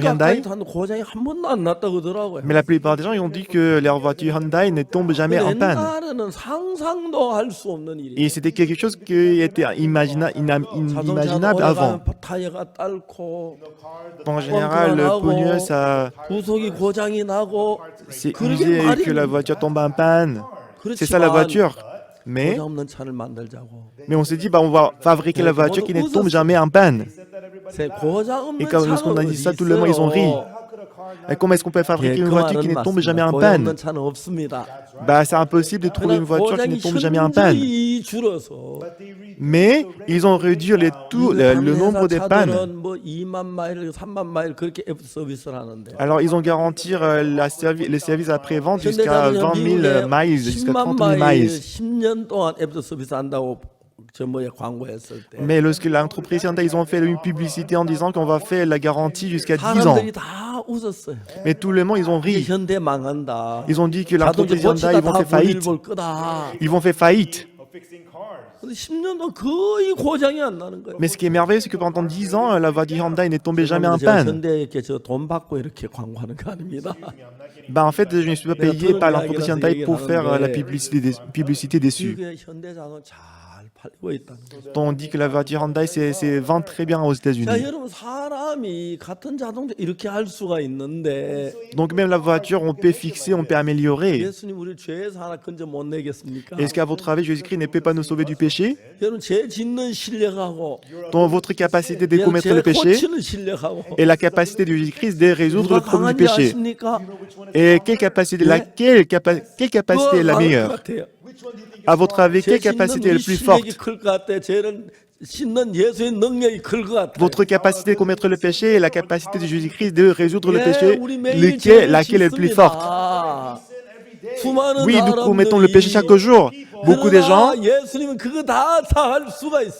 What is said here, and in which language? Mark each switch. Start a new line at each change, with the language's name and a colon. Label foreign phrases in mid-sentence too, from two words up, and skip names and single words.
Korean: 10년 가까이 Hyundai. 타도 고장이 한 번도 안 났다고 그러더라고요.
French: Mais la plupart des gens, ils ont dit que leur voiture Hyundai ne tombe jamais en panne.
Korean: 옛날에는 상상도 할 수 없는 일이에요.
French: Et c'était quelque chose qui était inimaginable avant.
Korean: 타이어가 딸고
French: En général, le pneu, ça
Korean: 부속이 고장이 나고
French: c'est
Korean: 그러게
French: usé et que la
Korean: 말입니다.
French: voiture tombe en panne. C'est ça la
Korean: 그렇지만
French: voiture. Mais
Korean: 고장 없는 차를 만들자고.
French: on s'est dit, bah, on va fabriquer la voiture qui ne tombe jamais en panne.
Korean: 고장 없는
French: Et quand lorsqu'on a
Korean: 차는
French: dit ça,
Korean: 어디
French: tout le monde, ils ont ri.
Korean: 있어요?
French: Et comment est-ce qu'on peut fabriquer une
Korean: 그
French: voiture qui
Korean: 말은
French: ne tombe jamais en
Korean: 맞습니다. 고장
French: panne?
Korean: 없는 차는 없습니다.
French: Bah, c'est impossible de trouver une voiture qui ne
Korean: 고장이
French: tombe jamais en panne.
Korean: 현저히 줄어서
French: Mais ils ont réduit le nombre des pannes.
Korean: 차들은 뭐 2만 마일, 3만 마일 그렇게 애프터 서비스를 하는데.
French: Alors, ils ont garanti le service après-vente jusqu'à 20 000 miles, jusqu'à 30 000 miles.
Korean: 10년 동안 애프터 서비스 한다고 저 뭐에 광고했을 때.
French: Mais lorsque l'entreprise Hyundai, ils ont fait une publicité en disant qu'on va faire la garantie jusqu'à 10 ans.
Korean: 사람들이 다 웃었어요.
French: Mais tout le monde, ils ont ri.
Korean: 현대 망한다.
French: Ils ont dit que
Korean: 자동차
French: l'entreprise Hyundai,
Korean: 고치다
French: ils vont
Korean: 다
French: faire faillite.
Korean: 볼 거다.
French: Ils vont faire faillite.
Korean: 근데 10년 동안 거의 고장이 안 나는 거예요.
French: Mais ce qui est merveilleux, c'est que pendant 10 ans, la voiture Hyundai n'est tombée jamais en
Korean: 제가
French: panne.
Korean: 현대에게 저 돈 받고 이렇게 광고하는 거 아닙니다.
French: Bah, en fait, je ne suis pas payé par l'entreprise Hyundai pour faire la publicité dessus.
Korean: 미국의 현대자동차 잘 팔리고 있다는 거죠.
French: On dit que la voiture Hyundai, c'est vend très bien aux
Korean: 자,
French: États-Unis.
Korean: 여러분 사람이 같은 자동차 이렇게 할 수가 있는데
French: Donc même la voiture, on peut fixer, on peut améliorer.
Korean: 예수님 우리 죄에서 하나 건져 못 내겠습니까?
French: Est-ce qu'à votre avis, Jésus-Christ ne peut pas nous sauver du péché?
Korean: 여러분 죄 짓는 실력하고
French: Dans votre capacité de
Korean: 여러분
French: commettre
Korean: 죄
French: le péché
Korean: 고치는 실력하고
French: et la capacité de Jésus-Christ de résoudre le
Korean: 누가
French: problème du
Korean: 강한지
French: péché.
Korean: 아십니까?
French: Et quelle capacité est la meilleure? À votre avis, quelle capacité est la plus forte?
Korean: 클것 같아. 죄를 씻는 예수의 능력이 클 것 같아.
French: Votre capacité de commettre le péché et la capacité de Jésus-Christ de résoudre le
Korean: 예,
French: péché,
Korean: 우리 매일 죄를
French: laquelle est la plus forte?
Korean: 짓습니다. 수많은
French: Oui, nous commettons le
Korean: 사람들이
French: péché chaque jour. Beaucoup de gens,
Korean: 그러나 예수님은 그거 다 할 수가 있습니다.